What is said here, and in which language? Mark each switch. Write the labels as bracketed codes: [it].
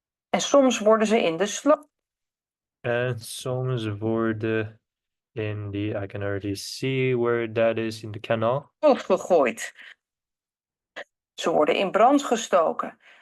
[nl] En soms worden ze in de sloot En soms worden [en] in the, I can already see where that is in the canal. [nl] gegooid. Ze worden in brand gestoken.